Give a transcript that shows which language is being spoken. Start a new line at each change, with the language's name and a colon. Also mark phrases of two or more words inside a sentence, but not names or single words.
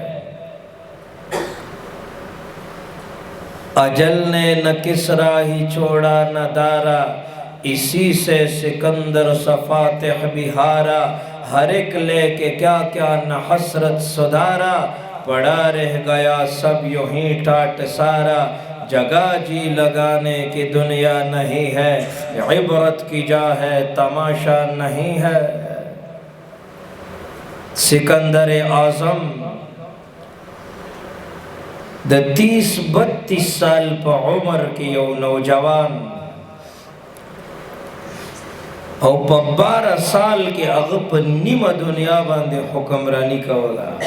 Urdu: اجل نے نہ کسرا ہی چھوڑا نہ دارا اسی سے سکندر صفاتح بھی ہارا ہر ایک لے کے کیا کیا نہ حسرت سدھارا پڑا رہ گیا سب یوں ہی ٹاٹ سارا جگہ جی لگانے کی دنیا نہیں ہے عبرت کی جا ہے تماشا نہیں ہے
Pashto: سکندر اعظم د 30-32 سال په عمر کې یو نوجوان او په 12 سال کې هغه په نیمه دنیا باندې حکمرانی کوله